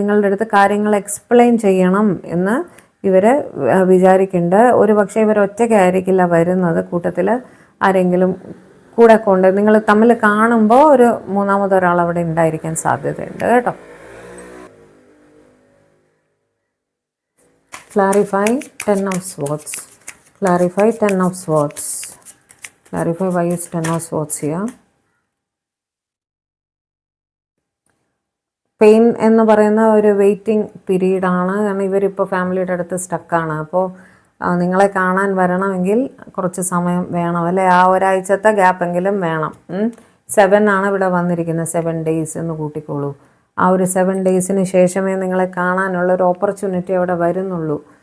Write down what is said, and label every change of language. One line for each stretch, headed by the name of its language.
Malayalam: നിങ്ങളുടെ അടുത്ത് കാര്യങ്ങൾ എക്സ്പ്ലെയിൻ ചെയ്യണം എന്ന് ഇവർ വിചാരിക്കുന്നുണ്ട്. ഒരു പക്ഷേ ഇവർ ഒറ്റയ്ക്കായിരിക്കില്ല വരുന്നത്, കൂട്ടത്തിൽ ആരെങ്കിലും കൂടെ കൊണ്ട് നിങ്ങൾ തമ്മിൽ കാണുമ്പോൾ ഒരു മൂന്നാമതൊരാൾ അവിടെ ഉണ്ടായിരിക്കാൻ സാധ്യതയുണ്ട് കേട്ടോ.
English: Clarify 10 of swords. Clarify 10 of swords. Clarify why is 10 of swords here.
Malayalam: Pain എന്ന് പറയുന്ന ഒരു വെയിറ്റിംഗ് പീരീഡാണ്. കാരണം ഇവരിപ്പോൾ ഫാമിലിയുടെ അടുത്ത് സ്റ്റക്കാണ്. അപ്പോൾ നിങ്ങളെ കാണാൻ വരണമെങ്കിൽ കുറച്ച് സമയം വേണം അല്ലേ, ആ ഒരാഴ്ചത്തെ ഗ്യാപ്പെങ്കിലും വേണം. 7 ആണ് ഇവിടെ വന്നിരിക്കുന്നത്, 7 days എന്ന് കൂട്ടിക്കോളൂ. ആ ഒരു 7 daysന് ശേഷമേ നിങ്ങളെ കാണാനുള്ള ഒരു ഓപ്പർച്യൂണിറ്റി അവിടെ വരുന്നുള്ളൂ.